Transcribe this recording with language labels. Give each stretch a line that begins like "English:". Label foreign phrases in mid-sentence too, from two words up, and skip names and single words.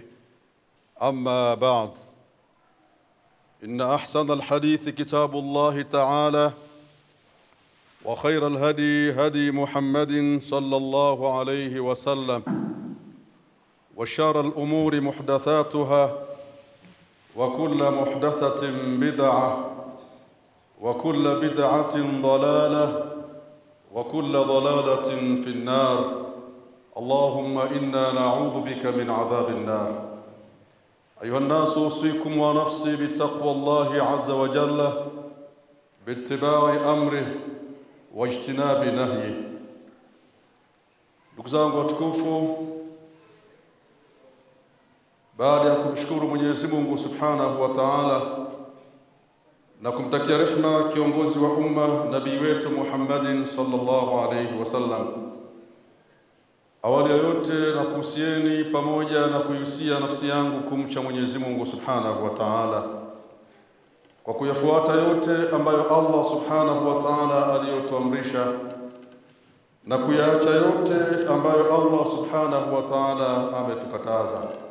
Arabic: أما بعد، إن أحسن الحديث كتاب الله تعالى، وخير الهدي هدي محمد صلى الله عليه وسلم، وشر الأمور محدثاتها، وكل محدثة بدعة، وكل بدعة ضلالة، وكل ضلالة في النار. اللهم إنا نعوذ بك من عذاب النار. أيها الناس، أوصيكم ونفسي بتقوى الله عز وجل باتباع أمره واجتناب نهيه.
Swahili: Ndugu zangu watukufu, baada ya kumshukuru Mwenyezi Mungu
Arabic: سبحانه وتعالى
Swahili: na kumtakia rehema kiongozi wa umma nabii wetu Muhammadin
Arabic: صلى الله عليه وسلم,
Swahili: awali ya yote na kuhusieni pamoja na kuhusia nafsi yangu kumcha Mwenyezi Mungu
Arabic: سبحانه وتعالى
Swahili: kwa kuyafuata yote ambayo Allah
Arabic: سبحانه وتعالى
Swahili: aliyotuamrisha na kuyaacha yote ambayo Allah
Arabic: سبحانه وتعالى
Swahili: ametukataza.